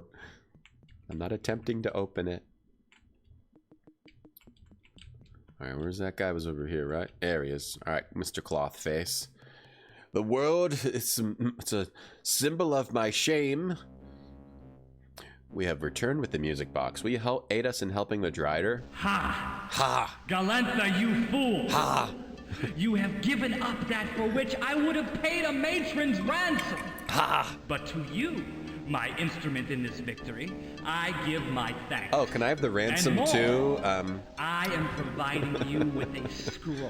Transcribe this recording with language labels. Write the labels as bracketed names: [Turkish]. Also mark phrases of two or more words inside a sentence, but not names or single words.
[English] I'm not attempting to open it. Alright, where's that guy? Was over here, right? There he is. Alright, Mr. Clothface. The world, it's a symbol of my shame. We have returned with the music box. Will you aid us in helping the Drider? Ha! Ha! Galantha, you fool! Ha! You have given up that for which I would have paid a matron's ransom. Ha! But to you, my instrument in this victory, I give my thanks. Oh, can I have the ransom more, too? I am providing you with a scroll.